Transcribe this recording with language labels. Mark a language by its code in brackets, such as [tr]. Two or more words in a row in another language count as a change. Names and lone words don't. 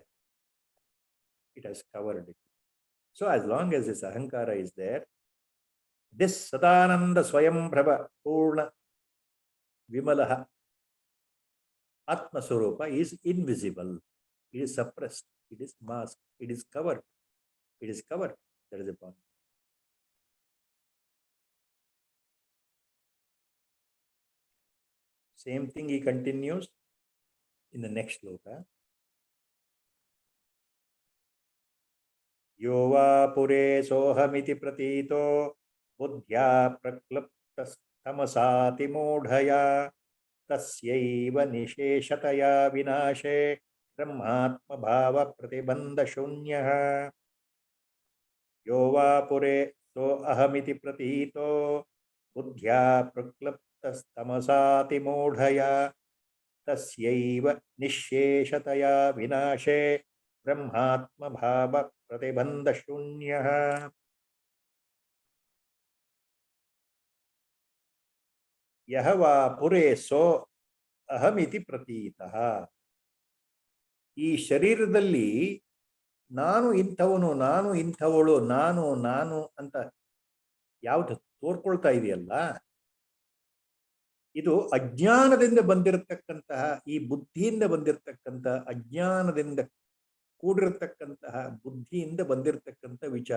[en] It has covered it. So as long as this ahankara is there, this [sa] सतानन्द स्वयं प्रभा पूर्ण विमलः आत्म स्वरूप [en] is invisible. It is suppressed. It is masked. It is covered. That is the point. Same thing he continues in the next sloka. [sa] योवा पुरे सोहमिति प्रतीतो बुद्ध्या प्रक्लप्तस्तमसति मोधया तस्यैव निःशेषतया विनाशे ब्रह्मात्म भाव प्रतिबन्ध शून्यः. योवा पुरे सो अहमिति प्रतीतो बुद्ध्या प्रक्लप्तस्तमसति मोधया तस्यैव निःशेषतया विनाशे ब्रह्मात्म भाव प्रतिबन्ध शून्यः. ಯಹವಾ ಪುರೇ ಸೋ ಅಹಮಿತಿ ಪ್ರತೀತಃ. [kn] ಈ ಶರೀರದಲ್ಲಿ ನಾನು ಇಂಥವನು, ನಾನು ಇಂಥವಳು, ನಾನು ಅಂತ ಯಾವುದು ತೋರ್ಕೊಳ್ತಾ ಇದೆಯಲ್ಲ, ಇದು ಅಜ್ಞಾನದಿಂದ ಬಂದಿರತಕ್ಕಂತಹ, ಈ ಬುದ್ಧಿಯಿಂದ ಬಂದಿರತಕ್ಕಂಥ, ಅಜ್ಞಾನದಿಂದ ಕೂಡಿರತಕ್ಕಂತಹ ಬುದ್ಧಿಯಿಂದ ಬಂದಿರತಕ್ಕಂಥ ವಿಚಾರ.